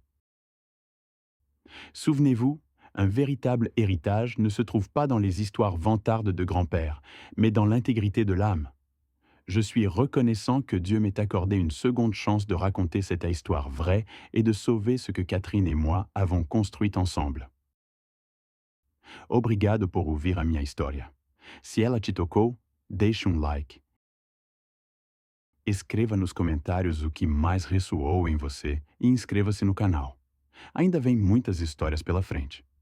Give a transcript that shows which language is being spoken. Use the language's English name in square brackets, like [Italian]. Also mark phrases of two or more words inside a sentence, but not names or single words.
[French] Souvenez-vous, un véritable héritage ne se trouve pas dans les histoires vantardes de grand-père, mais dans l'intégrité de l'âme. Je suis reconnaissant que Dieu m'ait accordé une seconde chance de raconter cette histoire vraie et de sauver ce que Catherine et moi avons construit ensemble. [Portuguese] Obrigado por ouvir a minha história. Se ela te tocou, deixe like. Escreva nos comentários o que mais ressoou em você e inscreva-se no canal. Ainda vem muitas histórias pela frente.